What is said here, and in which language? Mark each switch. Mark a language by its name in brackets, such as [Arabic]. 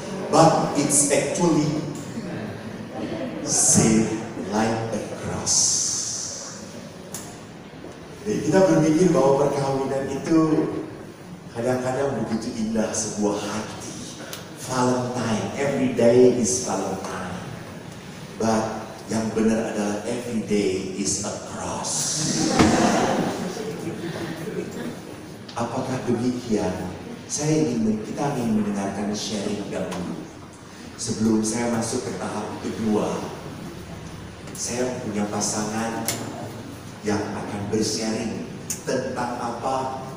[English] But it's actually saved like a cross. [Indonesian] Jadi kita berpikir bahwa perkawinan itu kadang-kadang begitu indah, sebuah hati. [English] Valentine, every day is Valentine. But [Indonesian] yang benar adalah [English] every day is a cross. [Indonesian] Apakah demikian? Kita ingin mendengarkan sharing dahulu. Sebelum saya masuk ke tahap kedua, saya punya pasangan yang akan bersharing tentang apa?